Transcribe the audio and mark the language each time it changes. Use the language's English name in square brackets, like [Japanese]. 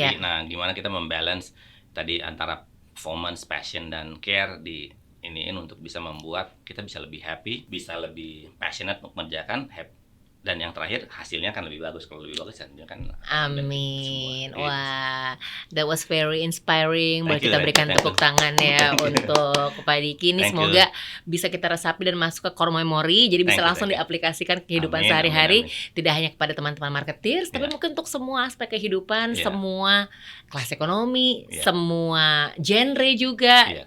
[Indonesian] Jadi nah gimana kita membalance tadi antara performance, passion dan care di iniin untuk bisa membuat kita bisa lebih happy, bisa lebih passionate untuk mengerjakan, dan yang terakhir hasilnya akan lebih bagus. Kalau lebih bagus hasilnya kan amin. [English] Wah, that was very inspiring. [Indonesian] Boleh kita berikan tepuk tangan ya untuk Pak Diki. Ini semoga bisa kita resapi dan masuk ke core memory, jadi bisa langsung diaplikasikan ke kehidupan sehari-hari. Tidak hanya kepada teman-teman marketers, tapi mungkin untuk semua aspek kehidupan, semua kelas ekonomi, semua genre juga.